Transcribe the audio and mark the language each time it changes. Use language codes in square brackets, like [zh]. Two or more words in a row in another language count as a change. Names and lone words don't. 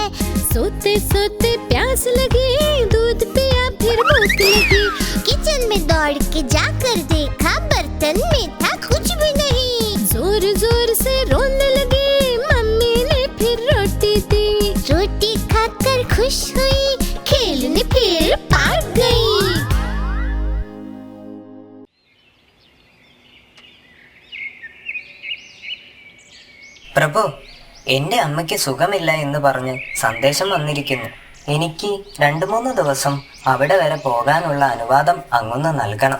[hi] सोते सोते प्यास लगी, दूध पिया फिर भूख लगी। किचन में दौड़ के जाकर देखा, बर्तन में था कुछ भी नहीं। जोर जोर से रोने लगी, मम्मी ने फिर रोटी दी। रोटी खाकर खुश हुई, खेलने फिर पार्क गई। [ml] പ്രഭു, എന്റെ അമ്മയ്ക്ക് സുഖമില്ല എന്ന് പറഞ്ഞ് സന്ദേശം വന്നിരിക്കുന്നു. എനിക്ക് 2-3 ദിവസം അവിടെ വരെ പോകാനുള്ള അനുവാദം അങ്ങൊന്ന് നൽകണം.